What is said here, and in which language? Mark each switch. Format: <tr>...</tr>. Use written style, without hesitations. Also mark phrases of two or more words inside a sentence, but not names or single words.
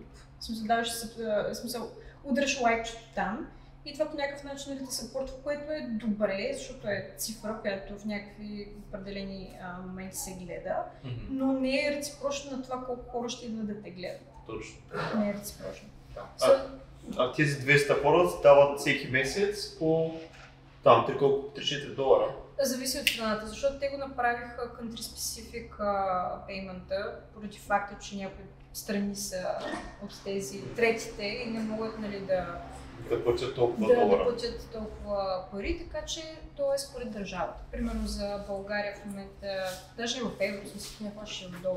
<bg>В смисъл, даваш удръж лайкчето там и това по някакъв начин, нали, те съпортва, което е добре, защото е цифра, която в някакви определени моменти се гледа, но не е реципрочно на това колко хора ще идват да те гледат. Точно. Не е реципрочно. А тези 200 хора дават всеки месец по там 3-4 долара? Зависи от страната, защото те го направиха</bg> <en>country specific payment-</en> <bg>а, поради факта, че някои страни са от тези третите и не могат, нали, да платят толкова долара. Да платят толкова пари, така че то е според държавата. Примерно за България в момента, даже в евро, смисъл, не плащаш в долари.</bg>